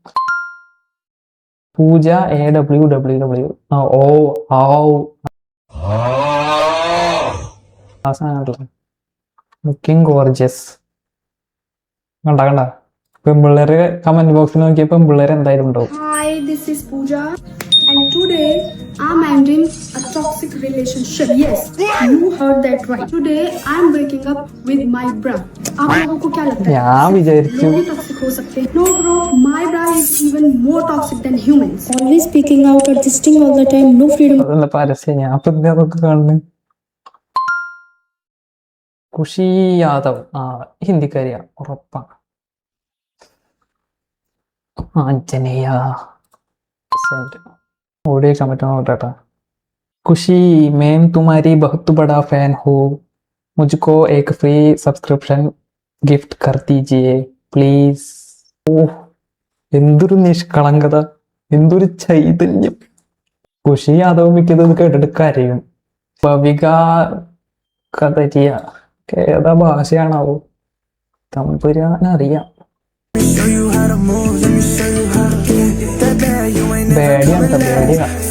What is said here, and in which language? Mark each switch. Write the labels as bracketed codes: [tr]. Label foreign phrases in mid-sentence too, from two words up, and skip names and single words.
[en] പൂജ AWWW looking gorgeous. [ml] കണ്ട പെൺപിള്ളേര് കമന്റ് ബോക്സിൽ നോക്കിയ പെൺപിള്ളേര് എന്തായാലും ഉണ്ടാവും. [en] Hi, this is Pooja and today I'm ending a toxic relationship. Yes, you heard that right. Today I'm breaking up with my bra. [hi] आप लोगों को क्या लगता है? [ml] ഞാൻ വിചാരിച്ചു [hi] लोग toxic हो सकते हैं? [en] No bro, my bra is even more toxic than humans. Always speaking out, adjusting all the time, no freedom. [ml] അതല്ല പരസ്യം. ഞാൻ ഇപ്പൊ അതൊക്കെ കാണുന്നു. ഖുഷി യാദവ്, ഹിന്ദിക്കാരിയാ ഉറപ്പാണ്. ആഞ്ജനേയ ഓടിയേക്കാൻ പറ്റുന്ന നോട്ടാ. [hi] खुशी मैम तुम्हारी बहुत बड़ा फैन हो, मुझको एक [en] free subscription gift [hi] कर दीजिए प्लीज. [ml] ഓ എന്തൊരു നിഷ്കളങ്കത, എന്തൊരു ചൈതന്യം. ഖുഷി യാദവ് മിക്കത് കേട്ടിട്ട് കരയും. ഭവിക കതരിയ ഏതാ ഭാഷയാണാവോ, തമ്പുരാനറിയാം. പേടിയാണ്, പേടിയാ.